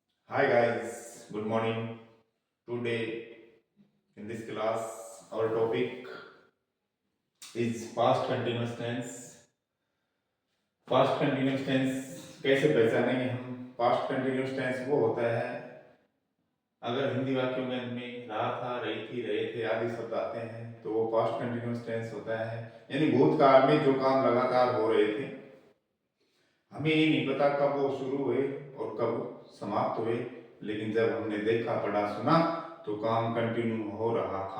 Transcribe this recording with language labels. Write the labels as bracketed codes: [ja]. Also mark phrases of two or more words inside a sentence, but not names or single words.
[en] Hi guys, good morning. Today in this class, our topic is past continuous tense. Past continuous tense [hi] कैसे पहचानेंगे हम? [en] Past continuous tense [hi] वो होता है अगर हिंदी वाक्यों के अंत में रहा था, रही थी, रहे थे आदि शब्द आते हैं तो वो [en] past continuous tense [hi] होता है। यानी भूतकाल में जो काम लगातार हो रहे थे, हमें ये नहीं पता कब वो शुरू हुए और कब समाप्त हुए, लेकिन जब हमने देखा, पढ़ा, सुना तो काम कंटिन्यू हो रहा था।